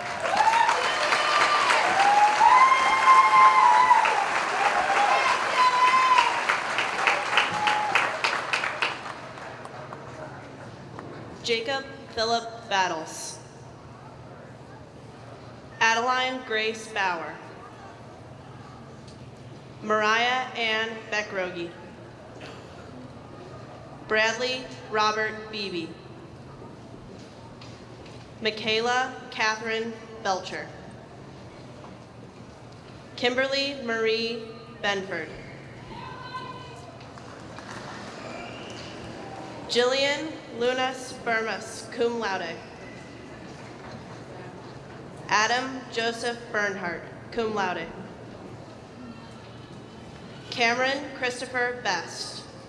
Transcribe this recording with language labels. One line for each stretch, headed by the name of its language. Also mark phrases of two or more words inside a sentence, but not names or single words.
English: Jacob Philip Battles. Adeline Grace Bauer. Mariah Ann Beckrogie. Bradley Robert Beebe. Michaela Catherine Belcher. Kimberly Marie Benford. Jillian Luna Spermus,
Latin: cum laude.
English: Adam Joseph Bernhardt,
Latin: cum laude.
English: Cameron Christopher Best.